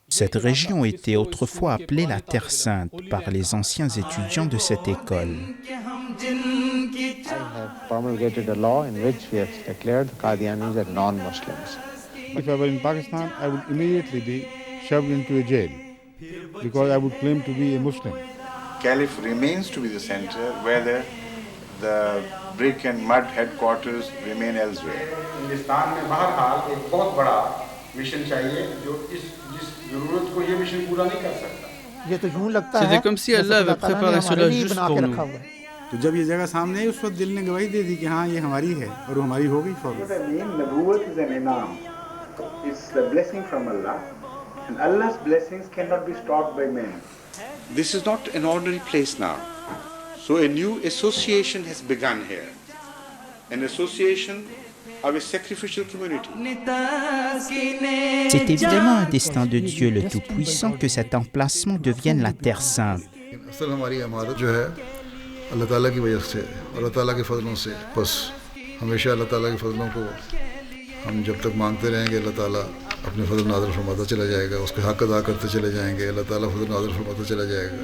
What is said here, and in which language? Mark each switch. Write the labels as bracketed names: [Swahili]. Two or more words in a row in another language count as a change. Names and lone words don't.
[French] Cette région était autrefois appelée la Terre Sainte par les anciens étudiants de cette école. [English] I have promulgated a law in which we have declared the Qadianis as non-Muslims. If I were in Pakistan, I would immediately be shoved into a jail because I would claim to be a Muslim. Caliph remains to be the center, whether the brick and mud headquarters remain elsewhere. [Urdu] ہندوستان میں بہرحال ایک بہت بڑا مشن چاہیے جو جس ضرورت کو یہ مشن پورا نہیں کر سکتا. [French] C'était comme si Allah avait préparé cela juste pour nous. [Urdu] تو جب یہ جگہ سامنے آئی اس وقت دل نے گواہی دے دی کہ ہاں یہ ہماری ہے اور وہ ہماری ہو گئی فوراً. [English] नबूवत is an inam. It's the blessing from Allah, and Allah's blessings cannot be stopped by men. This is not an ordinary place now. So a new association has begun here. An association of a sacrificial community. [French] C'était vraiment un destin de Dieu le Tout-Puissant que cet emplacement devienne la Terre Sainte. [Urdu] اصل ہماری عمارت جو ہے اللہ تعالیٰ کی وجہ سے اللہ تعالیٰ کے فضلوں سے بس ہمیشہ اللہ تعالیٰ کے فضلوں کو ہم جب تک مانگتے رہیں گے اللہ تعالیٰ اپنے فضل نازل فرماتا چلا جائے گا اس کے حق ادا کرتے چلے جائیں گے اللہ تعالیٰ فضل نازل فرماتا چلا جائے گا